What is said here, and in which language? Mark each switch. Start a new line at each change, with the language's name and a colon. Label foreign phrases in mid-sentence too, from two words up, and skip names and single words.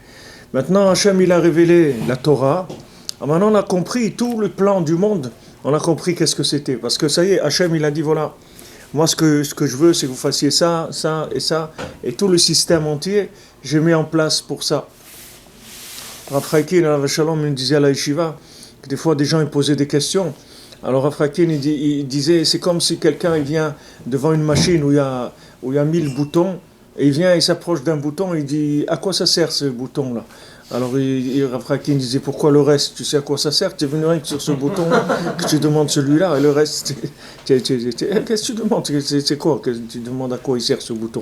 French: Maintenant, Hachem, il a révélé la Torah. Alors maintenant, on a compris tout le plan du monde. On a compris qu'est-ce que c'était. Parce que ça y est, Hachem, il a dit, voilà, moi, ce que je veux, c'est que vous fassiez ça, ça et ça. Et tout le système entier, j'ai mis en place pour ça. Rav Chaikin,
Hebrew: עליו השלום,
French: il disait à la yeshiva, que des fois des gens ils posaient des questions. Alors Rav Chaikin il disait c'est comme si quelqu'un il vient devant une machine où il y a 1000 boutons et il vient il s'approche d'un bouton et il dit à quoi ça sert ce bouton là. Alors Rav Chaikin disait pourquoi le reste, tu sais à quoi ça sert, tu es venu rien que sur ce bouton que tu demandes celui-là et le reste qu'est-ce que tu demandes, c'est quoi que tu demandes à quoi il sert ce bouton.